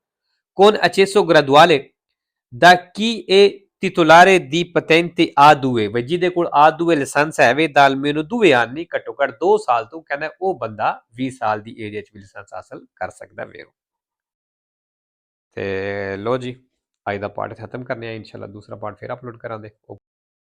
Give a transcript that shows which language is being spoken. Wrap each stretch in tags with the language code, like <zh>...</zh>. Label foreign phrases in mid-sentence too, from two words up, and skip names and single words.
<it>con accesso graduale da chi è titolare di patente A2,</it> <pa>ਬਈ ਜਿਹਦੇ ਕੋਲ A2 ਲਾਇਸੈਂਸ ਹੈ ਵੇ, ਦਾ</pa> <it>almeno 2 anni,</it> <pa>ਘੱਟੋ ਘੱਟ 2 ਸਾਲ ਤੋਂ, ਕਹਿੰਦਾ ਉਹ ਬੰਦਾ 20 ਸਾਲ ਦੀ ਏਜ ਵਿੱਚ ਵੀ ਲਾਇਸੈਂਸ ਹਾਸਲ ਕਰ ਸਕਦਾ ਵੇਰੋ। ਤੇ ਲੋ ਜੀ, ਅੱਜ ਦਾ ਪਾਰਟ ਖਤਮ ਕਰਨੇ ਆ, ਇਨਸ਼ਾਅੱਲਾ ਦੂਸਰਾ ਪਾਰਟ ਫਿਰ ਅਪਲੋਡ ਕਰਾਂਗੇ।</pa>